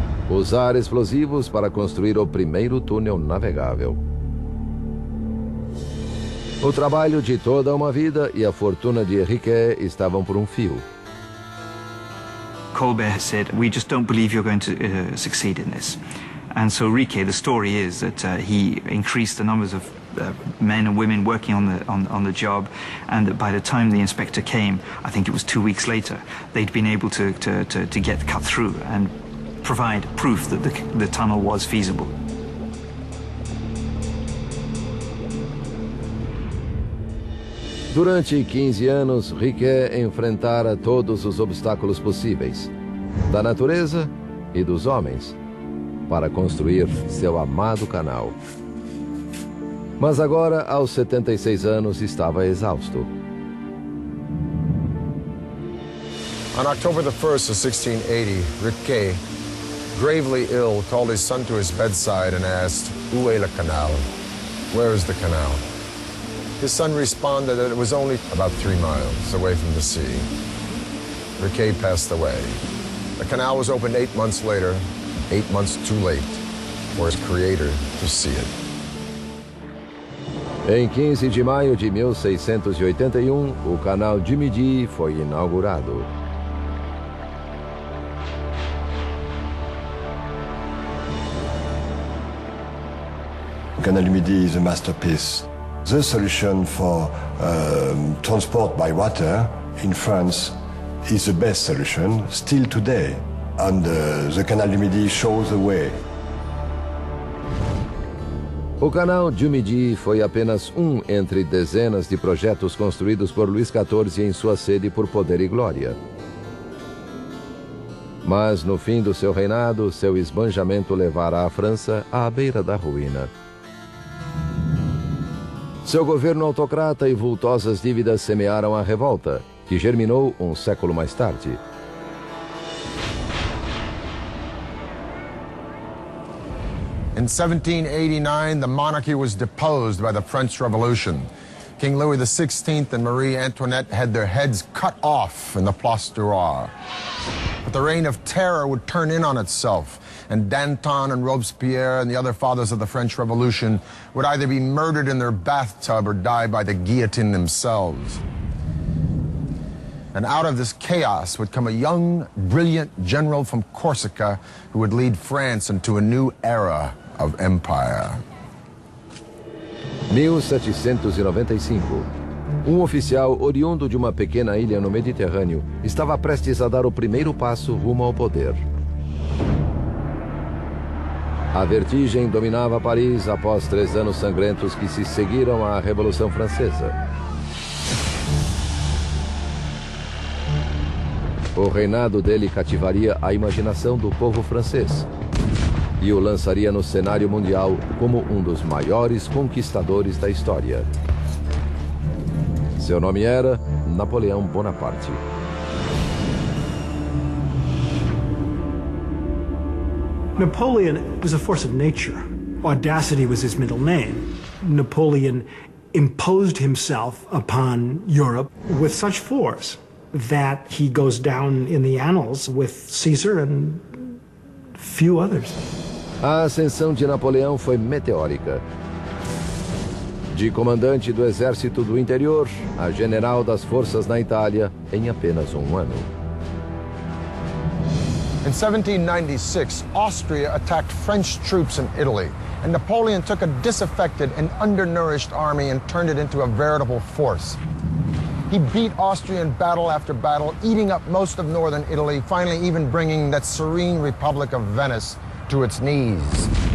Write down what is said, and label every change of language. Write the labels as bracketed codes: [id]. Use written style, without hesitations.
[pt] Usar explosivos para construir o primeiro túnel navegável. O trabalho de toda uma vida e a fortuna de Riquet estavam por um fio. [en] Colbert said, "We just don't believe you're going to succeed in this." And so Riquet, the story is that he increased the numbers of men and women working on the job, and that by the time the inspector came, I think it was 2 weeks later, they'd been able to get cut through and provide proof that the tunnel was feasible. [pt] Durante 15 anos, Riquet enfrentara todos os obstáculos possíveis, da natureza e dos homens, para construir seu amado canal. Mas agora, aos 76 anos, estava exausto. [en] On October the 1st of 1680, Riquet, gravely ill, called his son to his bedside and asked, [fr] "Où est le canal?" [en] Where is the canal? His son responded that it was only about 3 miles away from the sea. Riquet passed away. The canal was opened 8 months later, 8 months too late for his creator to see it. [pt] Em 15 de maio de 1681, o canal du Midi foi inaugurado. [en] The Canal du Midi is a masterpiece. The solution for transport by water in France is the best solution still today, and the Canal du Midi shows the way. [pt] O canal du Midi foi apenas um entre dezenas de projetos construídos por Luís XIV em sua sede por poder e glória. Mas no fim do seu reinado, seu esbanjamento levara a França à beira da ruína. Seu governo autocrata e vultosas dívidas semearam a revolta, que germinou um século mais tarde. [en] In 1789, the monarchy was deposed by the French Revolution. King Louis XVI and Marie Antoinette had their heads cut off in the Place du Roi. But the reign of terror would turn in on itself, and Danton and Robespierre and the other fathers of the French Revolution would either be murdered in their bathtub or die by the guillotine themselves. And out of this chaos would come a young, brilliant general from Corsica who would lead France into a new era of empire. 1795. [pt] Um oficial oriundo de uma pequena ilha no Mediterrâneo estava prestes a dar o primeiro passo rumo ao poder. A vertigem dominava Paris após 3 anos sangrentos que se seguiram à Revolução Francesa. O reinado dele cativaria a imaginação do povo francês e o lançaria no cenário mundial como um dos maiores conquistadores da história. Seu nome era Napoleão Bonaparte. [en] Napoleon was a force of nature. Audacity was his middle name. Napoleon imposed himself upon Europe with such force that he goes down in the annals with Caesar and few others. [pt] A ascensão de Napoleão foi meteórica. De comandante do exército do interior a general das forças na Itália em apenas um ano. [en] In 1796, Austria attacked French troops in Italy, and Napoleon took a disaffected and undernourished army and turned it into a veritable force. He beat Austria in battle after battle, eating up most of northern Italy, finally even bringing that serene Republic of Venice to its knees.